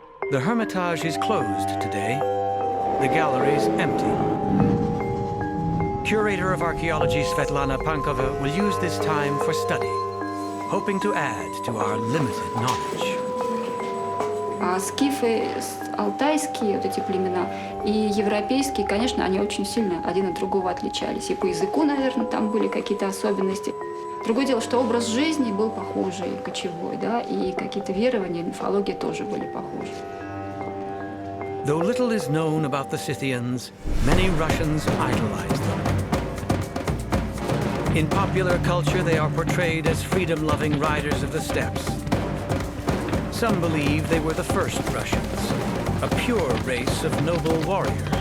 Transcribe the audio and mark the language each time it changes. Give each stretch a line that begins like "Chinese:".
English: The Hermitage is closed today. The gallery's empty. Curator of Archaeology Svetlana Pankova will use this time for study, hoping to add to our limited knowledge.
Russian: Скифы, алтайские вот эти племена и европейские, конечно, они очень сильно один от другого отличались. И по языку, наверное, там были какие-то особенности. Другое дело, что образ жизни был похожий, кочевой, да, и какие-то верования, мифология тоже были похожи.
English: Though little is known about the Scythians, many Russians idolize them. In popular culture, they are portrayed as freedom-loving riders of the steppes. Some believe they were the first Russians, a pure race of noble warriors.